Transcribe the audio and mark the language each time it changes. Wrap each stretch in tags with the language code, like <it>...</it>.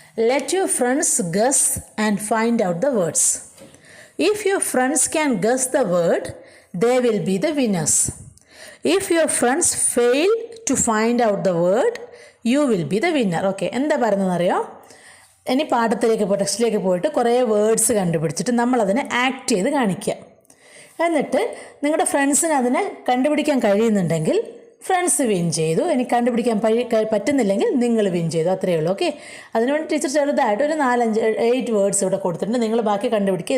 <en>Let your friends guess and find out the words. If your friends can guess the word, they will be the winners. If your friends fail to find out the word, you will be the winner.</en> <ml>Okay, എന്താ പറയുന്നതെന്നറിയോ? ഇനി പാഠത്തിലേക്ക് ടെക്സ്റ്റിലേക്ക് പോയിട്ട് കുറേ words കണ്ടുപിടിച്ചിട്ട് നമ്മളതിനെ act ചെയ്ത് കാണിക്കുക. എന്നിട്ട് നിങ്ങളുടെ ഫ്രണ്ട്സിന് അതിനെ കണ്ടുപിടിക്കാൻ കഴിയുന്നുണ്ടെങ്കിൽ ഫ്രണ്ട്സ് വിൻ ചെയ്തു, എനിക്ക് കണ്ടുപിടിക്കാൻ പറ്റുന്നില്ലെങ്കിൽ നിങ്ങൾ വിൻ ചെയ്തു, അത്രയേ ഉള്ളൂ. ഓക്കെ, അതിനുവേണ്ടി ടീച്ചർ ചെറുതായിട്ട് ഒരു 4-5-8 വേർഡ്സ് ഇവിടെ കൊടുത്തിട്ടുണ്ട്. നിങ്ങൾ ബാക്കി കണ്ടുപിടിക്കുക.</ml>